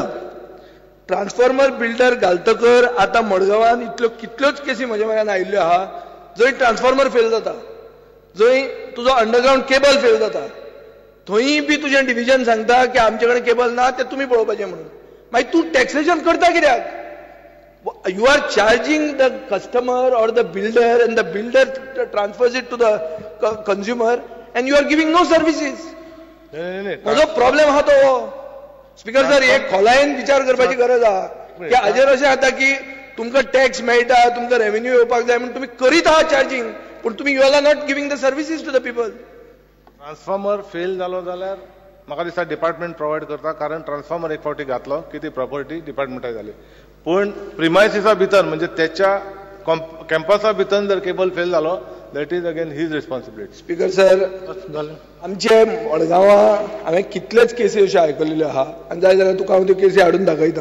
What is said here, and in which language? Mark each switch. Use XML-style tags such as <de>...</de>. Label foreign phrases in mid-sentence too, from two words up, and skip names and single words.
<en>transformer builder</en> <kok>घालतकर आतां मडगांवान कितल्योच केसी म्हज्या म्हऱ्यान आयिल्ल्यो आहा जंय ट्रान्सफॉर्मर फेल जाता, जंय तुजो</kok> <en>underground cable</en> <kok>फेल जाता. थंय बी तुजें डिव्हिजन सांगता की आमचे कडेन केबल ना ते तुमी पळोवपाचें म्हणून. मागीर तूं टॅक्सेशन करता कित्याक?</kok> <en>You are charging the customer or the builder and the builder transfers it to the consumer and you are giving no services.</en> <kok>म्हजो प्रॉब्लेम आहा तो.</kok> <en>Speaker sir</en> <kok>एक खोलायेन विचार करपाची गरज आहा की हाजेर अशें जाता की तुमकां टॅक्स मेळटा, तुमकां रेव्हेन्यू येवपाक जाय म्हणून तुमी करीत आहात चार्जिंग, पूण तुमी</kok> <en>you are not giving the services to the people.</en> <kok>ट्रान्सफॉर्मर फेल जालो जाल्यार म्हाका दिसता डिपार्टमेंट प्रोवायड करता. कारण ट्रान्सफॉर्मर एक फावटी घातलो की ती प्रॉपर्टी डिपार्टमेंटाक जाली. पूण प्रिमायसिसा भितर म्हणजे त्याच्या कॅम्पसा भितर जर केबल फेल जालो</kok> <en>that is again his responsibility. Speaker sir</en> <kok>आमचे मडगांवां हांवें कितलेच केसी अश्यो आयकल्ल्यो आहा आनी जाय जाल्यार तुका हांव त्यो केसी हाडून दाखयता.</kok>